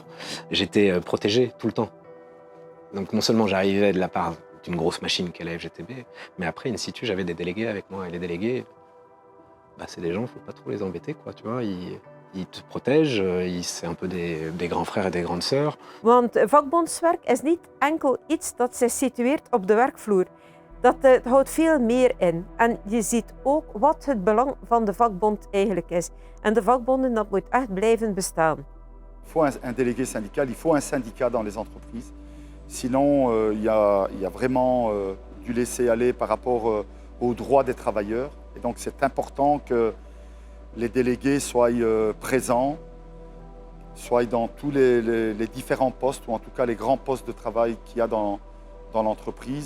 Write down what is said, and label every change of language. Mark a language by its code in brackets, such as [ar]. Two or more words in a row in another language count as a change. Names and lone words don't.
[fr] J'étais protégé tout le temps. Donc non seulement j'arrivais de la part d'une grosse machine qu'est la FGTB, mais après, in situ, j'avais des délégués avec moi. Et les délégués, c'est des gens, faut pas trop les embêter, quoi, tu vois. Ils te protègent, c'est un peu des grands frères et des grandes sœurs. [nl] Want vakbondswerk is niet enkel iets dat zich situeert op de werkvloer. Dat houdt veel meer in. En je ziet ook wat het belang van de vakbond eigenlijk is. En de vakbonden, dat moet echt blijven bestaan. [fr] Il faut un délégué syndical, il faut un syndicat dans les entreprises. Sinon, il y a vraiment du laisser-aller par rapport aux droits des travailleurs. Et donc c'est important que les délégués soient présents, soient dans tous les différents postes, ou en tout cas les grands postes de travail qu'il y a dans l'entreprise.